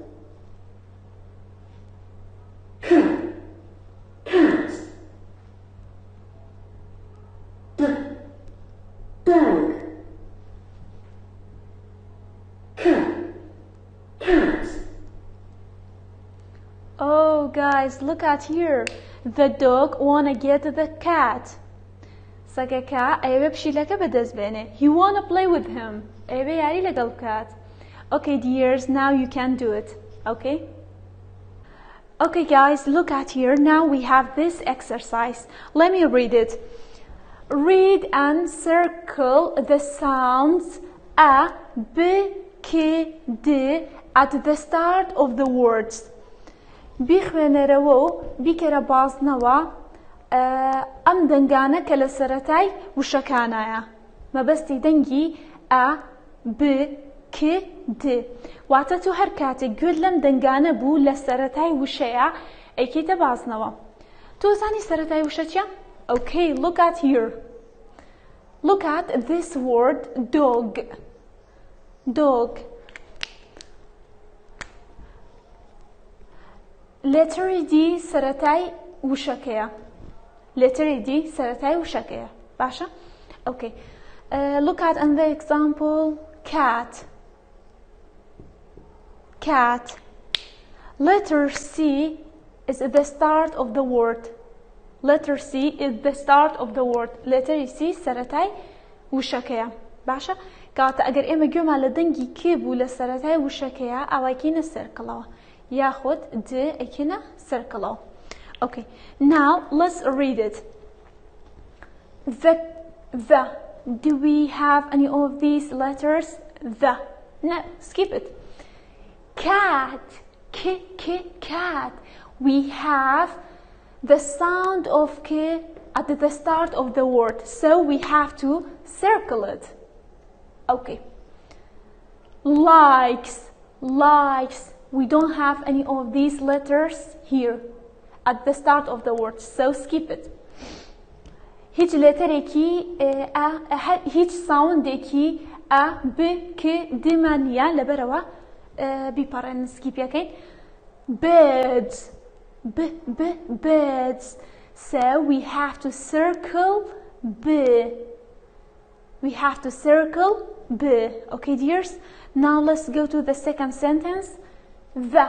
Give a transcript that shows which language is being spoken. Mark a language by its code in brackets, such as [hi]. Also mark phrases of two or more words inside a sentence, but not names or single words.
[en] Cat. Dog. Cat. Oh guys, look at here. The dog wanna get the cat. [ckb] سەگەکە ئەوێ پشیلەکە بەدەست بێنێ. [en] He wanna play with him. [ckb] ئەوێ یاری لەگەڵ بکات. [en] Okay dears, now you can do it. Okay? Okay guys, look at here. Now we have this exercise. Let me read it. Read and circle the sounds A, B, K, D at the start of the words. [ckb] بیخوێنەرەوە و بیکەرە بازنەوە ئەم دەنگانە کە لە سەرەتای وشەکانایە. مەبەستی دەنگی A, B, K, D. واتە تۆ هەر کاتێک گوێت لەم دەنگانە بوو لە سەرەتای وشەیە ئەیکەیتە بازنەوە. تۆ زانی سەرەتای وشە چییە؟ [en] Okay, look at here. Look at this word dog. Dog. Letter D [ckb] سەرەتای وشەکەیە. [en] Letter D [ckb] سەرەتای وشەکەیە. باشە؟ Okay. [en] Look at the example cat. Cat. Letter C is the start of the word. Letter C is the start of the word. Letter C [ckb] سەرەتای وشەکەیە. باشە؟ کاتە ئەگەر ئێمە گوێمان لە دەنگی کێ بوو لە سەرەتای وشەکەیە ئاوایکەینە سەرکەڵەوە. یاخود D ئەیکەینە سەرکەڵەوە. [en] Okay. Now let's read it. The. Do we have any of these letters? The. No, skip it. Cat. Cat. We have the sound of K at the start of the word, so we have to circle it. Okay. Likes. We don't have any of these letters here at the start of the word, so skip it. [ckb] هیچ لترێکی هیچ ساوندێکی A, B, K, D مانیە لەبەرەوە بیپەڕێن سکیپیەکەین. [en] Birds. Birds. So we have to circle B. We have to circle B. Okay, dears? Now let's go to the second sentence. The.